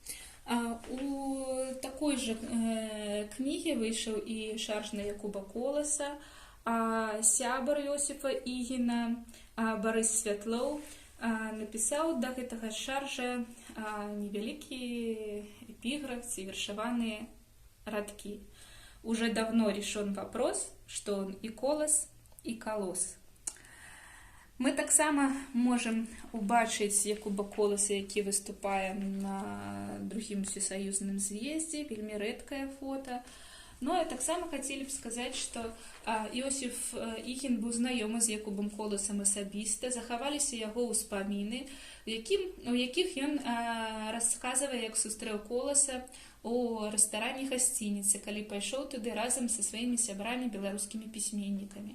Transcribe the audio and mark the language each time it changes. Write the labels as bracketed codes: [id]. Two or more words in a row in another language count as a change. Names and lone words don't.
[be] У такой жа кнігі выйшаў і шарж на Якуба Коласа, сябар Іосіфа Ігіна Барыс Святлоў напісаў да гэтага шаржа невялікі эпіграф ці вершаваныя радкі. [ru] Уже давно решен вопрос, что он и колос, и колос. [be] Мы таксама можам убачыць Якуба Коласа, які выступае на другім усесаюзным з'ездзе, вельмі рэдкае фота. Ну, а таксама хацелі б сказаць, што Іосіф Ігін быў знаёмы з Якубам Коласам асабіста, захаваліся яго ўспаміны, у якіх ён расказвае, як сустрэў Коласа у рэстаране гасцініцы, калі пайшоў туды разам са сваімі сябрамі беларускімі пісьменнікамі.